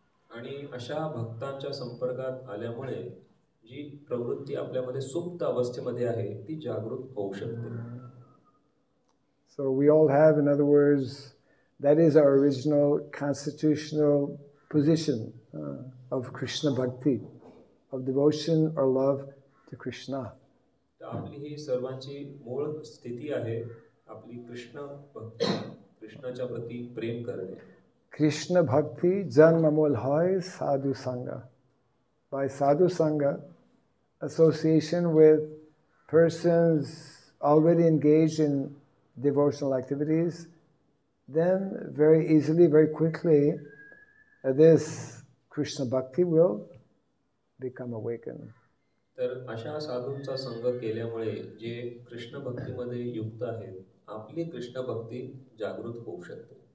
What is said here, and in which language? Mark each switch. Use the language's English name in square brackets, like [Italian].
[Marathi] आणि अशा भक्तांच्या संपर्कात आल्यामुळे जी प्रवृत्ती आपल्यामध्ये सुप्त अवस्थेमध्ये आहे ती जागृत होऊ शकते. [English] So we all have, in other words, that is our original constitutional position of Krishna Bhakti, of devotion or love to Krishna. [Marathi] आपली ही सर्वांची मूळ स्थिती आहे आपली कृष्ण भक्ती, कृष्णाच्या प्रती प्रेम करणे. [Bangla] Krishna Bhakti janmamul hai sadhu sangha. [English] By sadhu sangha, association with persons already engaged in devotional activities, then very easily, very quickly, this Krishna Bhakti will become awakened. [Marathi] तर अशा साधूंचा संग केल्यामुळे जे कृष्ण भक्तीमध्ये युक्त आहेत आपली कृष्ण भक्ती जागृत होऊ शकते.